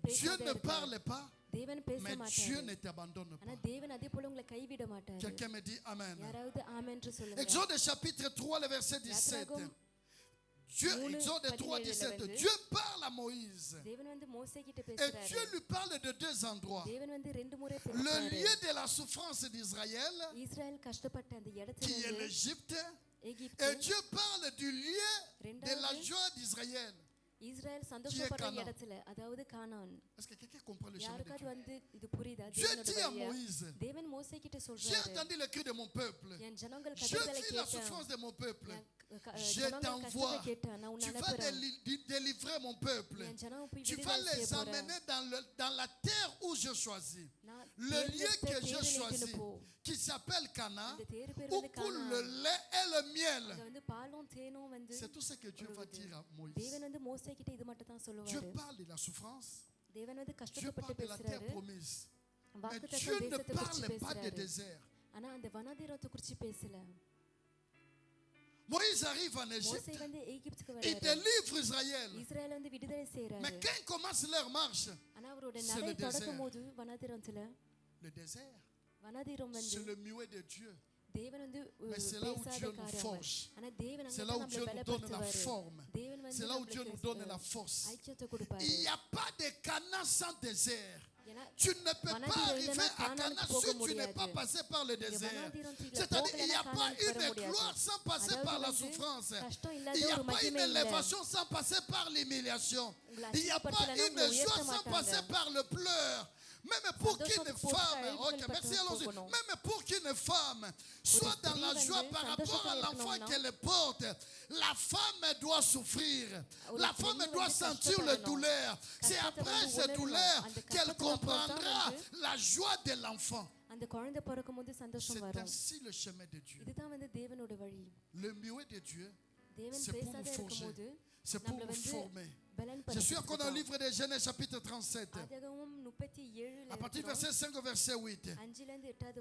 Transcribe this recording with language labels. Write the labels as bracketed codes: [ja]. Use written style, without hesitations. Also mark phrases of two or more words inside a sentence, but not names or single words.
[fr] Dieu [ta] பேசாத [fr] ne [ta] இருக்காரு. [fr] parle pas, [ta] தேவன் பேச [fr] mais Dieu [ta] மாட்டாரு. [fr] ne t'abandonne [ta] ஆனா [fr] pas. [ta] தேவன் அதே போல உங்களை கைவிட மாட்டாரு. [fr] Quelqu'un me dit Amen. [ta] யாராவது ஆமென்று சொல்லுங்க. [fr] Exode chapitre 3, le verset 17. [ta] யாத்திராகமம் [fr] Dieu, [ta] மூணு [fr] Exode 3, 17 17. [ta] வந்து, [fr] Dieu parle à Moïse. [ta] தேவன் வந்து மோசே கிட்ட [fr] Et [ta] பேசுறாரு. [fr] Dieu lui parle de deux endroits. [ta] தேவன் வந்து ரெண்டு முறை [fr] Le [ta] பேசுறாரு. [fr] lieu de la souffrance d'Israël, [ta] இஸ்ரவேல் கஷ்டப்பட்ட அந்த இடத்துல [fr] qui est [ta] இருந்து [fr] l'Égypte. [ta] எகிப்து, [fr] Et Dieu parle du lieu de la [ta] ரெண்டாவது [fr] joie d'Israël. [ta] இஸ்ரவேல் சந்தோஷப்படுற [fr] Canaan. [ta] இடத்துல, அதாவது கானான். [fr] Est-ce que quelqu'un comprend le chemin de [ta] யாருக்காவது [fr] Dieu? [ta] வந்து இது புரியுதா? [fr] Dieu [ta] தேவனோட [fr] dit à [ta] வழியா? [fr] Moïse, [ta] தேவன் மோசே கிட்ட [fr] j'ai [ta] சொல்றாரு, [fr] entendu le cri de mon peuple. [ta] என் ஜனங்கள் [fr] Je [ta] கதறலை [fr] vis la [ta] கேட்டேன். [fr] souffrance de mon peuple. [ta] என் [fr] Je [ta] ஜனங்கள் [fr] t'envoie. [ta] கஷ்டத்தை கேட்டேன். நான் உன்னை [fr] Tu vas [ta] அனுப்புறேன். [fr] délivrer mon peuple. [ta] என் ஜனம் போய் [fr] Tu vas [ta] விடுதலை [fr] les [ta] செய்ய போறேன். [fr] amener dans la terre où je choisis. [ta] நான் [fr] Le lieu [ta] தேர்ந்தெடுத்த [fr] que je [ta] தேவனை [fr] choisis, [ta] இட்டுன்னு போ. [fr] qui s'appelle Cana, [ta] அந்த தேர் பேர் [fr] où [ta] வந்து [fr] coule [ta] கானான். [fr] le lait et le miel. [ta] அங்க வந்து பாலும் தேனும் வந்து [fr] C'est tout ce que Dieu va dire à Moïse. [ta] தேவன் வந்து மோசே கிட்ட இது மட்டும் தான் [fr] Dieu [ta] சொல்லுவாரு. [fr] parle de la souffrance. [ta] தேவன் வந்து [fr] Dieu [ta] கஷ்டப்பட்டு [fr] parle de la terre [ta] பேசுறாரு. [fr] promise. Mais [ta] வாக்குத்தத்தம் [fr] Dieu ne [ta] தேசத்தை குறித்து [fr] parle pas de [ta] பேசுறாரு. [fr] désert. [ta] ஆனா அந்த வனாந்திரத்தை குறித்து பேசல. [fr] Moïse arrive en [ta] மோசே [fr] Égypte. [ta] வந்து எகிப்துக்கு [fr] Il [ta] வராரு. [fr] délivre Israël. [ta] இஸ்ரவேல் வந்து விடுதலை [fr] Mais [ta] செய்யறாரு. [fr] quand ils commencent leur marche, [ta] ஆனா அவரோட [fr] c'est [ta] நடை [fr] le désert. [ta] தொடக்கும் போது வனாந்திரத்துல [fr] le désert, [ta] வனாந்திரம் [fr] c'est [ta] வந்து [fr] le muet de Dieu. [ta] தேவன் வந்து [fr] Mais c'est là où [ta] பேசாத [fr] Dieu nous [ta] காரியம். [fr] forge. [ta] ஆனா தேவன் [fr] C'est [ta] அங்க [fr] là [ta] தான் [fr] où Dieu [ta] நம்மளை [fr] nous donne la [ta] பலப்படுத்துவாரு. [fr] forme. [ta] தேவன் வந்து [fr] C'est là où Dieu nous donne la [ta] நம்மளுக்கு [fr] force. [ta] ஐக்கியத்தை கொடுப்பாரு. [fr] Il n'y a pas de Canaan sans désert. [ta] ஏன்னா [fr] Tu ne peux pas [ta] வனாந்திரம் [fr] arriver [ta] இல்லைன்னா [fr] à Canaan [ta] கானானுக்கு போக [fr] si tu n'es [ta] முடியாது. [fr] pas passé par le [ta] நீங்க [fr] désert. [ta] வனாந்திரத்துல [fr] C'est-à-dire il n'y a [ta] போகலைன்னா [fr] pas [ta] கானானுக்கு வர [fr] une [ta] முடியாது. [fr] gloire sans passer [ta] அதாவது [fr] par la [ta] வந்து [fr] souffrance. [ta] கஷ்டம் [fr] Il [ta] இல்லாத [fr] n'y a [ta] ஒரு [fr] pas une [ta] மகிமை இல்ல. [fr] élévation sans passer par l'humiliation. [ta] உங்களை [fr] Il n'y a pas [ta] அசிங்கப்படுத்தலைன்னா [fr] une [ta] உங்களை [fr] joie [ta] உயர்த்த [fr] sans [ta] மாட்டாங்க. [fr] passer par le pleur. Même pour qu'une [ta] சந்தோஷத்துக்கு [fr] femme, [ta] போட்டு [fr] ok, [ta] அழிவுகள் [fr] merci, [ta] பட்டு [fr] allons-y. [ta] போகணும். [fr] Même pour qu'une femme soit dans la [ta] ஸ்திரீ [fr] joie [ta] வந்து [fr] par rapport à [ta] சந்தோஷத்துல [fr] l'enfant [ta] இருக்கணும்னா, [fr] qu'elle porte, la femme doit souffrir. [ta] ஒரு [fr] La femme [ta] பெண் [fr] doit [ta] வந்து [fr] sentir la [ta] கஷ்டப்படணும். [fr] douleur. C'est [ta] கஷ்டத்தை [fr] après [ta] வந்து [fr] cette [ta] உணரணும். [fr] douleur [ta] அந்த [fr] qu'elle [ta] கஷ்டத்துக்கு அப்புறம் தான் [fr] comprendra [ta] வந்து [fr] la joie de l'enfant. [ta] அந்த குழந்தை பிறக்கும் போது சந்தோஷம் [fr] C'est [ta] வரும். [fr] ainsi le chemin de Dieu. [ta] இதுதான் வந்து தேவனோட வழி. [fr] Le muet de Dieu, [ta] தேவன் [fr] c'est pour [ta] பேசாத [fr] nous forger. [ta] இருக்கும்போது [fr] C'est pour [ta] நம்மள [fr] nous [ta] வந்து [fr] former. [ta] பலன் [fr] Je suis encore dans le [ta] படுத்துறதுக்கு [fr] livre de Genèse chapitre 37. [ta] ஆதியாகமம் 37ல [fr] À partir du [ta] இருக்கிறோம். [fr] verset 5 au verset 8. [ta] 5ல இருந்து 8வது